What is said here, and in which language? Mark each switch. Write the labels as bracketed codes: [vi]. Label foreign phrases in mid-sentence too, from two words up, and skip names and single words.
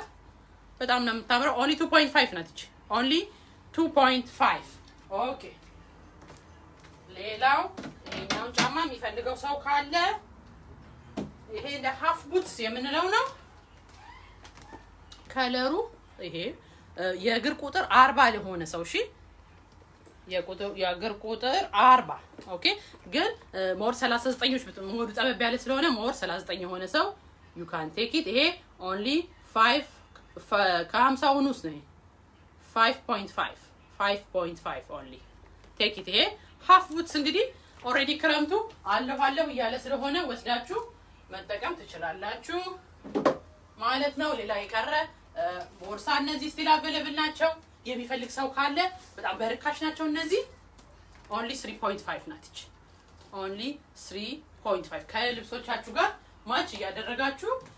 [am] በጣም ነው የምታምረው። [en] only 2.5 [am] ናት እቺ። [en] only 2.5 okay። [am] ሌላው ይሄኛውን ጫማ የሚፈልገው ሰው ካለ ይሄ እንደ [en] half boots [am] የምንለው ነው። ከለሩ ይሄ የእግር ቁጥር 40 ለሆነ ሰው እሺ፣ የእግር ቁጥር 40 ኦኬ። ግን ሞር 39ዎች ሞዱ ጠበብ ያለ ስለሆነ ሞር 39 የሆነ ሰው [en] you can take it። [am] ይሄ [en] only 5 [am] ከ50 ውስጥ ነው። [en] 5.5 only take it። [am] ይሄ [en] half boots [am] እንግዲህ ኦሬዲ ክረምቱ አለሁ እያለ ስለሆነ ወስዳችሁ መጠቀም ትችላላችሁ ማለት ነው። ሌላ የቀረ ቦርሳ እነዚህ [en] still available [am] ናቸው። የሚፈልግ ሰው ካለ በጣም በርካሽ ናቸው እነዚህ። [en] only 3.5 [am] ናት። [en] only 3.5 [am] ከልብሶቻችሁ ጋር ማች እያደረጋችሁ